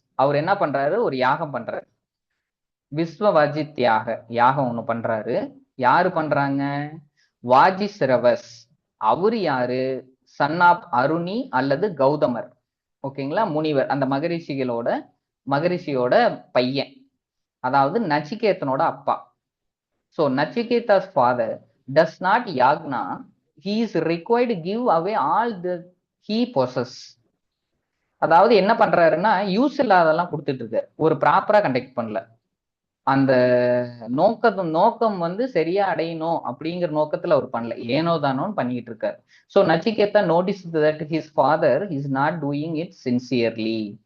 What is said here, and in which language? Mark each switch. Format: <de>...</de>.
<ta>அவர் என்ன பண்றாரு? ஒரு யாகம் பண்றாரு. விஸ்வவாஜித்யாக யாகம் ஒண்ணு பண்றாரு. யாரு பண்றாங்க? வாஜிஸ்ரவஸ். அவரு யாரு? சன் ஆப் அருணி அல்லது கௌதமர், ஓகேங்களா? முனிவர், அந்த மகரிஷியோட பையன், அதாவது நச்சிகேதனோட அப்பா. So நச்சிகேதாஸ் father does not யாக்னா,</ta> <en>he is required to give away all the he possess.</en> <ta>அதாவது என்ன பண்றாருன்னா யூஸ் இல்லாதெல்லாம் கொடுத்துட்டு இருக்காரு, ஒரு ப்ராப்பரா கண்டக்ட் பண்ணல. அந்த நோக்கம் வந்து சரியா அடையணும் அப்படிங்கிற நோக்கத்துல அவர் பண்ணல, ஏனோ தானோன்னு பண்ணிட்டு இருக்காரு.</ta> <en>So Nachiketa notices that his father is not doing it sincerely.</en>